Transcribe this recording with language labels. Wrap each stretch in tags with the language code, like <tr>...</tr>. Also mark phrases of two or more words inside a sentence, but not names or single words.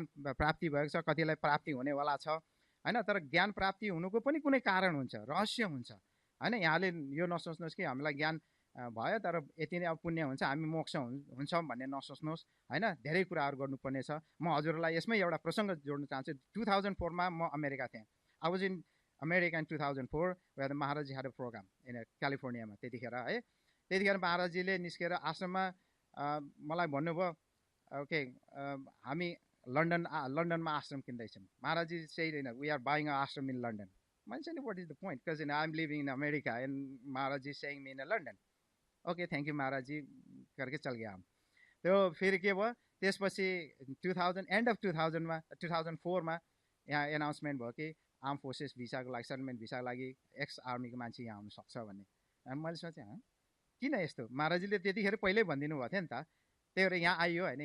<ne>प्राप्ति भएको छ कतिलाई प्राप्ति हुनेवाला छ होइन तर ज्ञान प्राप्ति हुनुको पनि कुनै कारण हुन्छ रहस्य हुन्छ होइन यहाँले यो नसोच्नुहोस् कि हामीलाई ज्ञान भयो तर यति नै अब पुण्य हुन्छ हामी मोक्ष हुन्छौँ भन्ने नसोच्नुहोस् होइन धेरै कुराहरू गर्नुपर्ने छ म हजुरलाई यसमै एउटा प्रसङ्ग जोड्न चाहन्छु 2004मा म अमेरिका थिएँ</ne> <en>I was in America in 2004 where Maharaj had a program in</en> <ne>क्यालिफोर्नियामा त्यतिखेर है त्यतिखेर महाराजजीले निस्केर आश्रममा मलाई भन्नुभयो ओके हामी लन्डनमा आश्रम किन्दैछौँ महाराजजी चाहिँ</ne> <en>we are buying a ashram in London</en> <ne>मान्छे नि</ne> <en>what is the point because I am living in America and Maharajji saying me in London okay thank you Maharajji</en> <hi>करके चल गया हम</hi> <ne>त्यो फेरि के भयो त्यसपछि 2004मा यहाँ एनाउन्समेन्ट भयो कि</ne> <en>arm forces</en> <ne>भिसाको लागि सर्भमेन्ट भिसाको लागि एक्स आर्मीको मान्छे यहाँ आउनु सक्छ भन्ने अनि मैले सोचेँ किन यस्तो महाराजजीले त्यतिखेर पहिल्यै भनिदिनु भएको थियो नि त त्यही भएर यहाँ आइयो होइन</ne>